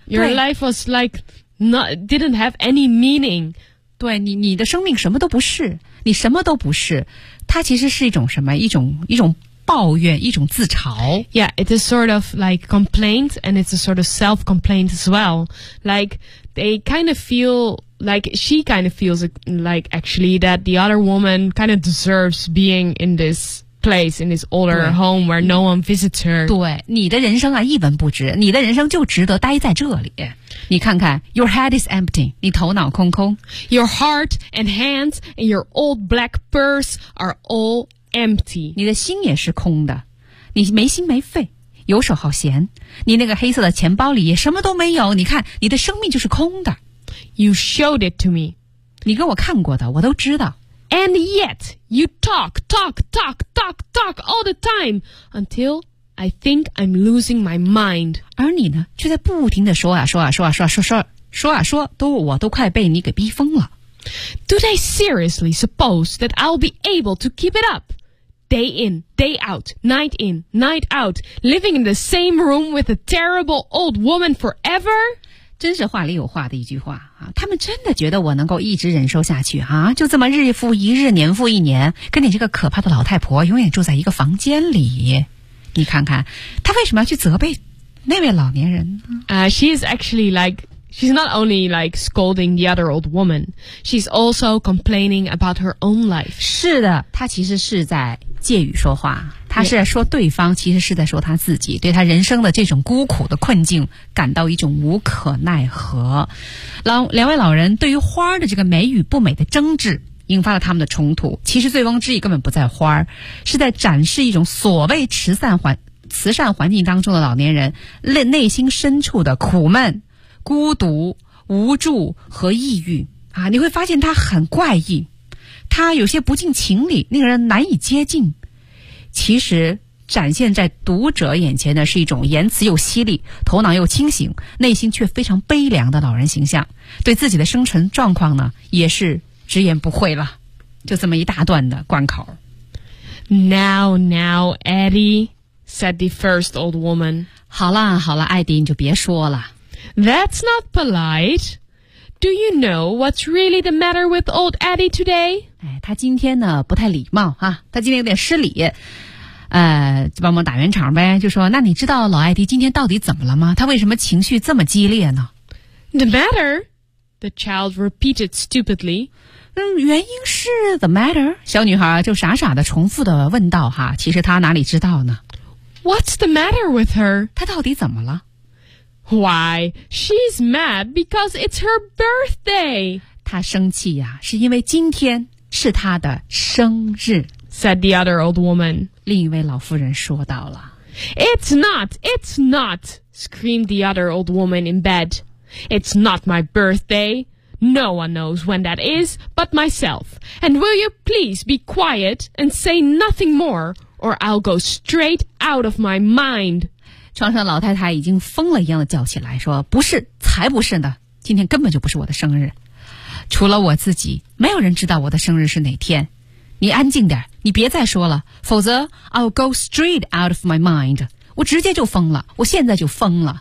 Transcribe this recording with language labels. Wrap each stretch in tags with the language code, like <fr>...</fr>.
<en>Your life was like not, didn't have any meaning.</en> <zh>对 你的生命什么都不是你什么都不是它其实是一种什么一种抱怨一种自嘲</zh> <en>Yeah, it is sort of like complaint and it's a sort of self-complaint as well. Like, they kind of feel like she kind of feels like actually that the other woman kind of deserves being in this place, in this older home where no one visits her.</en> <zh>对，你的人生啊一文不值，你的人生就值得待在这里。你看看 ，</zh> <en>Your head is empty.</en> <zh>你头脑空空。</zh> <en>Your heart and hands and your old black purse are all empty.</en> <zh>你的心也是空的，你没心没肺，游手好闲。你那个黑色的钱包里也什么都没有。你看，你的生命就是空的。</zh> <en>You showed it to me.</en> <zh>你给我看过的，我都知道。</zh> <en>And yet you talk all the time until. I think I'm losing my mind.</en> <zh>而你呢，却在不停地说啊说啊说啊说啊说啊说啊说啊说，都我都快被你给逼疯了。</zh> <en>Do they seriously suppose that I'll be able to keep it up? Day in, day out, night in, night out, living in the same room with a terrible old woman forever?</en> <zh>真是话里有话的一句话啊！他们真的觉得我能够一直忍受下去啊？就这么日复一日，年复一年，跟你这个可怕的老太婆永远住在一个房间里。你看看他为什么要去责备那位老年人呢、</zh> <en>She is actually like, she's not only like scolding the other old woman, she's also complaining about her own life.</en> <zh>是的，他其实是在借语说话，他是在说对方、yeah. 其实是在说他自己对他人生的这种孤苦的困境感到一种无可奈何。两位老人对于花的这个美与不美的争执引发了他们的冲突，其实醉翁之意根本不在花儿，是在展示一种所谓慈善环境当中的老年人内心深处的苦闷、孤独、无助和抑郁啊！你会发现他很怪异，他有些不近情理，令人难以接近。其实展现在读者眼前的是一种言辞又犀利、头脑又清醒、内心却非常悲凉的老人形象，对自己的生存状况呢，也是。直言不讳了，就这么一大段的关口。</zh> <en>Now, Eddie, said the first old woman.</en> <zh>好了，艾迪，你就别说了。</zh> <en>That's not polite. Do you know what's really the matter with old Eddie today?</en> <zh>哎，他今天呢不太礼貌哈，他今天有点失礼。就帮忙打圆场呗，就说，那你知道老艾迪今天到底怎么了吗？他为什么情绪这么激烈呢</zh> <en>？The matter, the child repeated stupidly.</en> <zh>原因是</zh> <en>the matter?</en> <zh>小女孩就傻傻地重复地问道哈，其实她哪里知道呢</zh> <en>What's the matter with her?</en> <zh>她到底怎么了</zh> <en>Why, she's mad because it's her birthday.</en> <zh>她生气呀、是因为今天是她的生日</zh> <en>said the other old woman.</en> <zh>另一位老妇人说到了</zh> <en>It's not, screamed the other old woman in bed. It's not my birthday. No one knows when that is but myself. And will you please be quiet and say nothing more, or I'll go straight out of my mind.</en> <zh>床上老太太已经疯了一样的叫起来，说，不是，才不是呢，今天根本就不是我的生日。除了我自己，没有人知道我的生日是哪天。你安静点，你别再说了，否则</zh> <en>I'll go straight out of my mind.</en> <zh>我直接就疯了，我现在就疯了。</zh>